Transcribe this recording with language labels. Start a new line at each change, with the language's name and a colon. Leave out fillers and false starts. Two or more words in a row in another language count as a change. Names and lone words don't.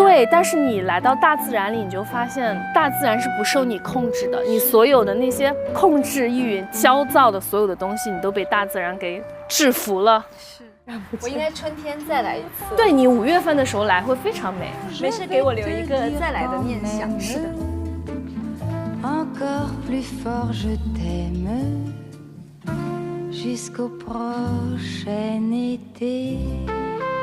Chinese: 对，但是你来到大自然里，你就发现大自然是不受你控制的，你所有的那些控制欲、焦躁的所有的东西，你都被大自然给制服了。是。我应该春天再来一次。对，你5月份的时候来会非常美。没事，给我留一个再来的念想。是的。
French: Encore plus fort je t'aime jusqu'au prochain été.